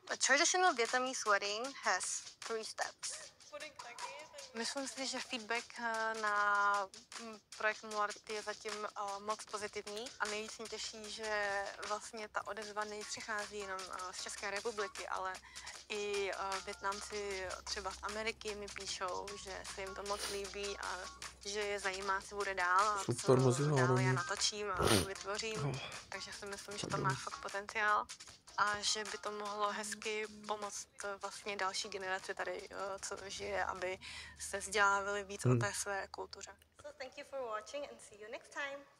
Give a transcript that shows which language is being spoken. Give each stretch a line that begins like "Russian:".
English: A traditional Vietnamese wedding has 3 steps.
Czech: Myslím si, že feedback na projekt Mullard je zatím moc pozitivní a nejvíc mě těší, že vlastně ta odezva nepřichází jenom z České republiky, ale i Vietnamci třeba z Ameriky mi píšou, že se jim to moc líbí a že je zajímá, co bude dál a co dál já natočím a vytvořím. Takže si myslím, že to má fakt potenciál a že by to mohlo hezky pomoct vlastně další generaci tady, co žije, aby se vzdělávali víc o té své kultuře.
English: So thank you for watching and see you next time.